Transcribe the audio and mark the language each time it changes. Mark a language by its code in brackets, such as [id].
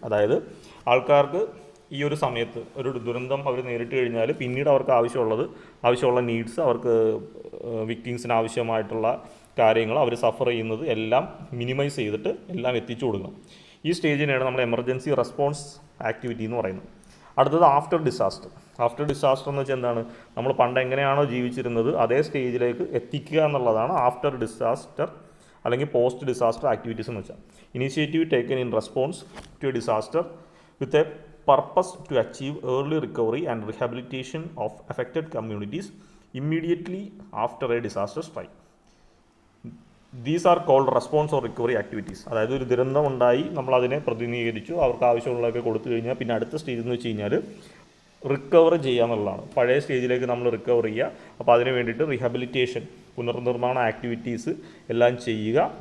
[ml] അതായത് ആൾക്കാർക്ക് ഈ ഒരു സമയത്ത് ഒരു ദുരന്തം അവർ നേരിട്ട് കഴിഞ്ഞാൽ പിന്നീട് അവർക്ക് ആവശ്യമുള്ള നീഡ്സ്, അവർക്ക് വിക്ടിംസിന് ആവശ്യമായിട്ടുള്ള കാര്യങ്ങൾ, അവർ സഫർ ചെയ്യുന്നത് എല്ലാം മിനിമൈസ് ചെയ്തിട്ട് എല്ലാം എത്തിച്ചു കൊടുക്കണം. ഈ സ്റ്റേജിനെയാണ് നമ്മൾ എമർജൻസി റെസ്പോൺസ് ആക്ടിവിറ്റി എന്ന് പറയുന്നത്. അടുത്തത് ആഫ്റ്റർ ഡിസാസ്റ്റർ എന്ന് വെച്ചാൽ എന്താണ്, നമ്മൾ പണ്ട് എങ്ങനെയാണോ ജീവിച്ചിരുന്നത് അതേ സ്റ്റേജിലേക്ക് എത്തിക്കുക എന്നുള്ളതാണ് ആഫ്റ്റർ ഡിസാസ്റ്റർ അല്ലെങ്കിൽ പോസ്റ്റ് ഡിസാസ്റ്റർ ആക്ടിവിറ്റീസ് എന്ന് വെച്ചാൽ. [en] Initiative taken in response to a disaster with a purpose to achieve early recovery and rehabilitation of affected communities immediately after a disaster strike. These are called response or recovery activities. [ml] അതായത് ഒരു ദുരന്തം ഉണ്ടായി, നമ്മളതിനെ പ്രതിനിധീകരിച്ചു, അവർക്ക് ആവശ്യമുള്ളതൊക്കെ കൊടുത്തു കഴിഞ്ഞാൽ പിന്നെ അടുത്ത സ്റ്റേജ് എന്ന് വെച്ച് കഴിഞ്ഞാൽ റിക്കവർ ചെയ്യുക എന്നുള്ളതാണ്. പഴയ സ്റ്റേജിലേക്ക് നമ്മൾ റിക്കവർ ചെയ്യുക. അപ്പോൾ അതിന് വേണ്ടിയിട്ട് റീഹാബിലിറ്റേഷൻ, പുനർനിർമ്മാണ ആക്ടിവിറ്റീസ് എല്ലാം ചെയ്യുക.